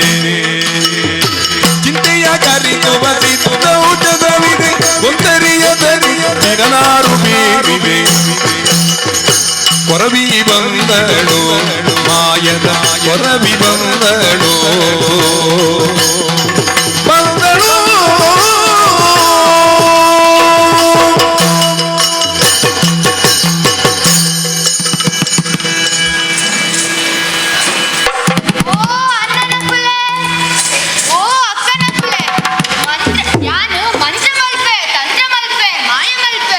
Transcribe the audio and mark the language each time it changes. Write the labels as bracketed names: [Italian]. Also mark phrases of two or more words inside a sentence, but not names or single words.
[Kannada] ಚಿಂತೆಯ ಹರಿಸುವ ಔಷಧವಿದೆ ಕೊಂತರಿಯದ ಗುಟ್ಟಿನ ನಾರು ಬೇರಿದೆ ಕೊರವಿ ಬಂದಳು ಮಾಯದ ಕೊರವಿ ಬಂದಳು ಬಂದಳು [Tulu] ಓ ಅಣ್ಣನ ಕುಲೆ ಓ ಅಕ್ಕನ ಕುಲೆ ಯಾನು ಮಂತ್ರ ಮಲ್ಪೆ ತಂತ್ರ ಮಲ್ಪೆ ಮಾಯ ಮಲ್ಪೆ